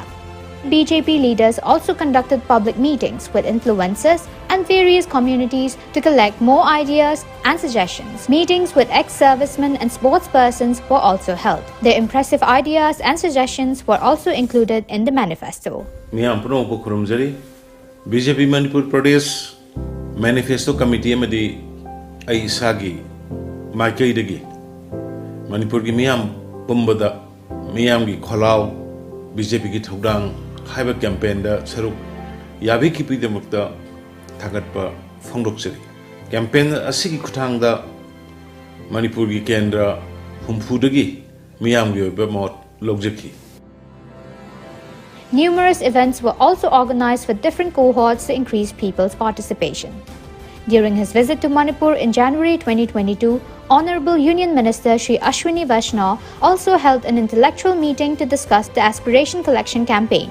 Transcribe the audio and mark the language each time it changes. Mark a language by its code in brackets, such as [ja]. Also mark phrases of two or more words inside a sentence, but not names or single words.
[en] BJP leaders also conducted public meetings with influencers and various communities to collect more ideas and suggestions. Meetings with ex-servicemen and sportspersons were also held. Their impressive ideas and suggestions were also included in the manifesto. [mni] BJP Manipur Pradesh Manifesto Committee amadi ai isagi Maikai dagi Manipur gi miyam pumbada miyam gi kholao BJP gi thodang haiba campaign da saruk yabi ki pidamukta thagatpa phongdoksari campaign asigi khuthang da Manipur gi kendra humfu dagi miyam gi oiba mot logjaki. [en] Numerous events were also organized for different cohorts to increase people's participation. During his visit to Manipur in January 2022, Honorable Union Minister Shri Ashwini Vaishnaw also held an intellectual meeting to discuss the aspiration collection campaign.